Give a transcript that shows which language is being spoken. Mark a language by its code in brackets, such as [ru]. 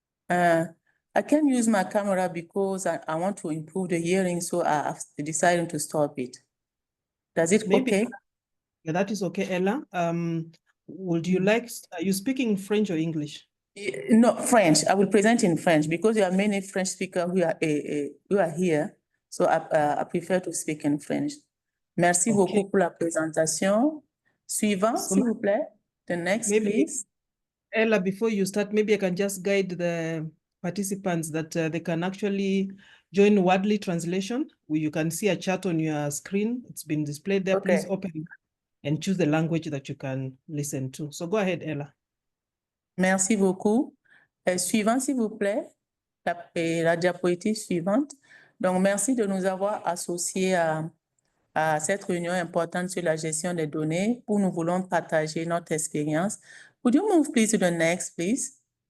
[en] I can use my camera because I want to improve the hearing, so I've decided to stop it. Does it okay? Yeah, that is okay, Ella. Would you like, are you speaking French or English? No, French. I will present in French because there are many French speakers who are here. So I prefer to speak in French. [fr] Merci beaucoup pour la présentation. Suivant, s'il vous plaît. [en] The next, please. Ella, before you start, maybe I can just guide the participants that they can actually join Wordly translation. You can see a chat on your screen. It's been displayed there. Okay. Please open and choose the language that you can listen to. So go ahead, Ella. [fr] Merci beaucoup. Suivant, s'il vous plaît. La diapositive suivante. Donc, merci de nous avoir associés à cette réunion importante sur la gestion des données où nous voulons partager notre expérience. [en] Would you move please to the next, please?